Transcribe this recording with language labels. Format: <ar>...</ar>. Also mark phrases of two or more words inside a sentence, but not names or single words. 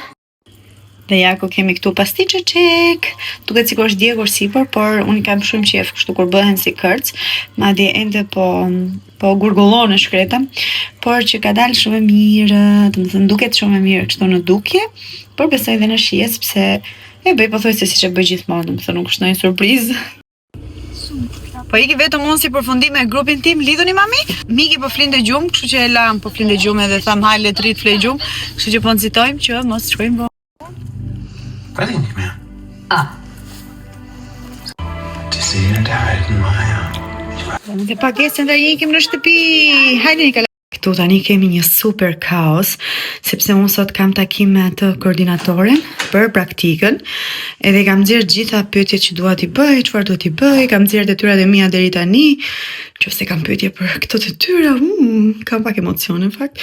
<sq>Dhe ja ku kemi këtu pastiçe çek, duket sikur është djegur sipër, por unë kam shumë qejf kështu kur bëhen si kërc, madje ende po gurgullon në shkreta, por që ka dalë shumë e mirë, domethënë duket shumë e mirë kështu në dukje, por besoj edhe në shije, sepse e bëj pothuajse siç e bëj gjithmonë, domethënë nuk është ndonjë surprizë. Po iki vetëm unë si përfundim me grupin tim, lidhuni mami? Miki po flinte gjumë, kështu që e lam po flinte gjumë edhe tham hajle të rrit fle gjumë, kështu që po nxitojmë që mos shkojmë vonë.</sq> <nl>Weet ik niet meer. Het is de hele tijd maar</nl> <sq>Dhe pagesën dhe ikim në shtëpi. Hajde një kala. Këtu tani kemi një super kaos, sepse unë sot kam takim me atë koordinatoren për praktikën, edhe kam nxjerr gjitha pyetjet që dua t'i bëj, çfarë do t'i bëj, kam nxjerr detyrat e mia deri tani, nëse kam pyetje për këto detyra, kam pak emocione në fakt.</sq>